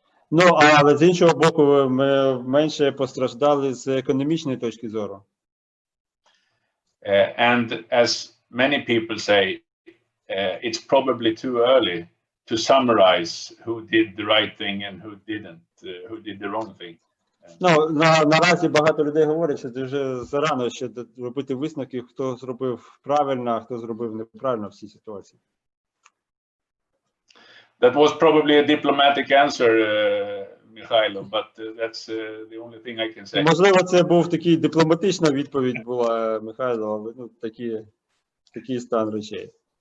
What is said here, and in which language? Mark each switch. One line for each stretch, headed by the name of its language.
Ukrainian: Ну, але з іншого боку, ми менше постраждали з економічної точки зору.
English: And as many people say, it's probably too early to summarize who did the right thing and who didn't, who did the wrong thing.
Ukrainian: Ну, наразі багато людей говорять, що це вже зарано ще робити висновки, хто зробив правильно, а хто зробив неправильно в цій ситуації.
English: That was probably a diplomatic answer, Mikhailo, but that's the only thing I can say.
Ukrainian: Можливо, це був такий дипломатична відповідь була, Михайло, але ну, такий стан речей.